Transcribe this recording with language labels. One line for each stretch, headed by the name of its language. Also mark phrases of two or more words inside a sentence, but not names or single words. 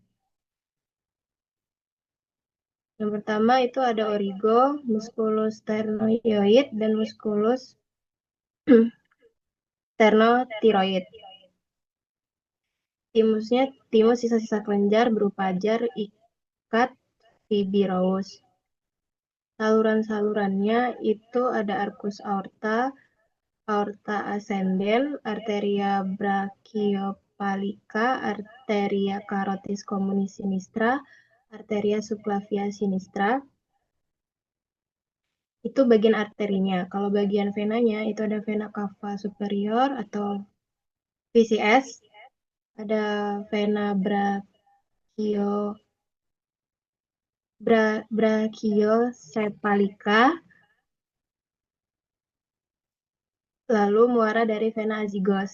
Indonesian: Yang pertama itu ada origo,
Latin: musculus sternoioid,
Indonesian: dan
Latin: musculus sternothyroid.
Indonesian: Timus sisa-sisa kelenjar berupa jar ikat fibrous. Saluran-salurannya itu ada
Latin: arcus aorta, aorta ascendens, arteria brachiophallica, arteria carotis communis sinistra, arteria subclavia sinistra.
Indonesian: Itu bagian arterinya. Kalau bagian venanya itu ada
Latin: vena cava superior
Indonesian: atau VCS, ada
Latin: vena brachiocephalica,
Indonesian: lalu muara dari
Latin: vena azygos.